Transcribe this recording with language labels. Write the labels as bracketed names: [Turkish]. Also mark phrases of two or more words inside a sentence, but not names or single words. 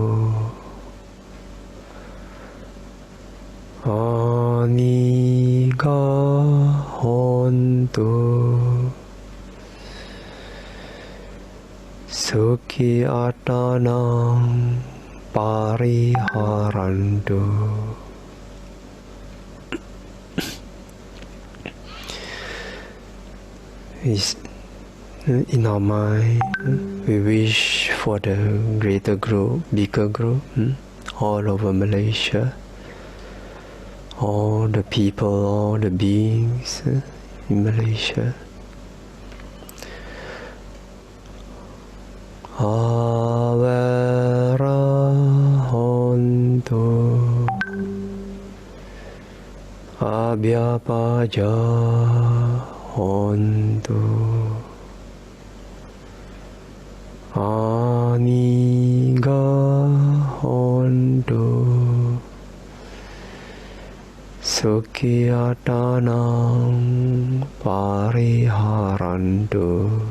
[Pali] aniga hontu sukhi atanang pariharantu. [English] In our mind, we wish for the greater group, bigger group, all over Malaysia, all the people, all the beings in Malaysia. [Pali] Avera hontu abhyapaja hontu aniga hontu sukhi atanang pariharantu.